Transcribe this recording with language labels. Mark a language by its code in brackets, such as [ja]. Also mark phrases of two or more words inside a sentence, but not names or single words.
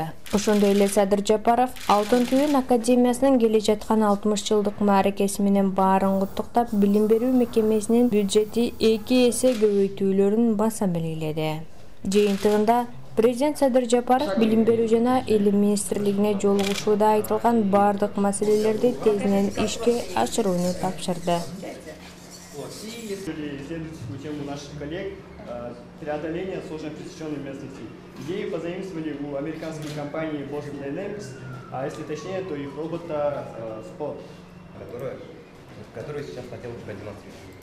[ky] Ошондой эле Садыр Жапаров Алтын түйүн академиясынын келе жаткан 60 жылдык мааракеси менен баарын куттуктап, билим берүү мекемесинин бюджети 2 эсе көбөйтүүлөрүн баса белгиледи. Жыйынтыгында Президент Садыр Жапаров билим берүү жана илим министрлигине жолугушууда айтылган бардык маселелерди тезинен ишке ашырууну тапшырды. [ru] Исследовательскую тему наших коллег преодоление сложно пересеченной местности. Идеи позаимствовали у американской компании Boston Dynamics, а если точнее, то их робота Spot, который сейчас хотел бы продемонстрировать.